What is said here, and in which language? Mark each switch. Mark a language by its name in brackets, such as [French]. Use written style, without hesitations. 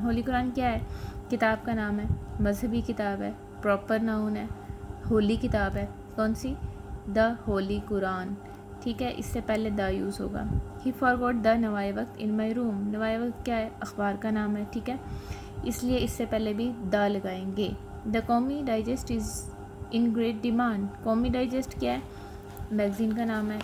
[Urdu] ہولی قرآن کیا ہے؟ کتاب کا نام ہے، مذہبی کتاب ہے، پراپر ناؤن ہے. ہولی کتاب ہے، کون سی؟ دا ہولی قرآن. ٹھیک ہے، اس سے پہلے دا یوز ہوگا. [English] He forgot the Nawa-i Waqt in my room. [Urdu] نوائے وقت کیا ہے؟ اخبار کا نام ہے. ٹھیک ہے، اس لیے اس سے پہلے بھی دا لگائیں گے. [English] The Qaumi digest is in great demand. [Urdu] قومی ڈائجسٹ کیا ہے؟ میگزین کا نام ہے.